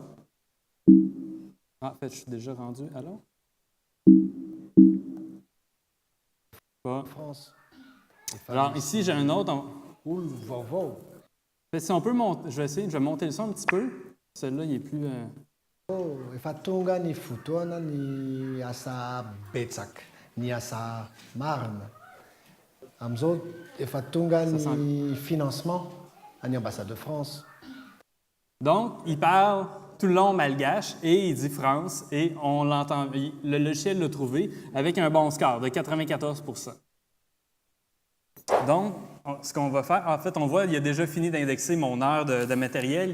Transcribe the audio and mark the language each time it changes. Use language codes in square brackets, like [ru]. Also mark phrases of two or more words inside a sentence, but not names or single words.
[fr] Ah, en fait, je suis déjà rendu. Alors? Pas. France. Alors, ici, j'ai un autre. Vovô. Si on peut monter, je vais monter le son un petit peu. Celui-là, il est plus. [mg] Efa tonga ny fotoana ny asa betsaka, ny asa marina. Amizao efa tonga ny [fr] financement à l'ambassade de France. Donc, il parle tout le long malgache et il dit France et on l'entend. Le logiciel l'a trouvé avec un bon score de 94 %. Donc, ce qu'on va faire, en fait, on voit, il a déjà fini d'indexer mon heure de matériel.